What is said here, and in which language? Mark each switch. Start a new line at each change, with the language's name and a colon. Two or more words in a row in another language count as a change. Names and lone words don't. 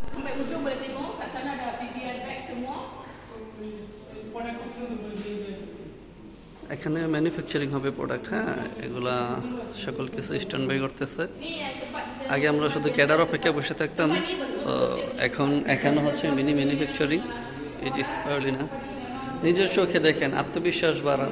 Malay: Sampai ujung boleh tengok kat sana ada
English: PPI bag
Malay: semua.
Bangla: এখানে ম্যানুফ্যাকচারিং হবে প্রোডাক্ট, হ্যাঁ, এগুলা সকল কিছু
English: stand by
Bangla: করতেছে। আগে আমরা শুধু ক্যাডার অপেক্ষা বসে থাকতাম, তো এখন এখানে হচ্ছে
English: mini manufacturing.
Bangla: এই যে স্পারুলিনা, নিজের চোখে দেখেন, আত্মবিশ্বাস বাড়ান।